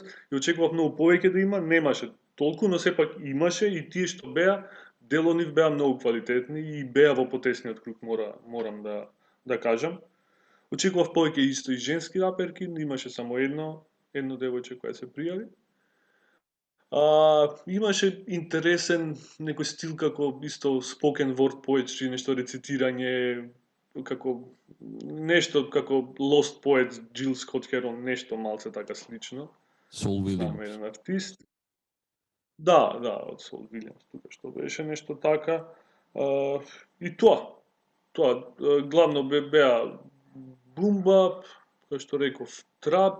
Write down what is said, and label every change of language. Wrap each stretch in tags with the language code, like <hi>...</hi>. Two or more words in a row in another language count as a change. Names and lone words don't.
<mk>И очекував многу повеќе да има, немаше толку, но сепак имаше и тие што беа, дел од нив беа многу квалитетни и беа во потесниот круг, морам да кажам. Очекував повеќе исто и женски раперки, имаше само едно девојче која се пријави. Имаше интересен некој стил како исто</mk> <en>spoken word poetry,</en> <mk>нешто рецитирање, како нешто како Lost Poets, Jill Scott Heron, нешто малце така слично. Сол Само Williams. еден артист. Да, од Сол Вилијамс, тука што беше нешто така. И тоа. Главно беа бумбап, кој што реков, трап.</mk>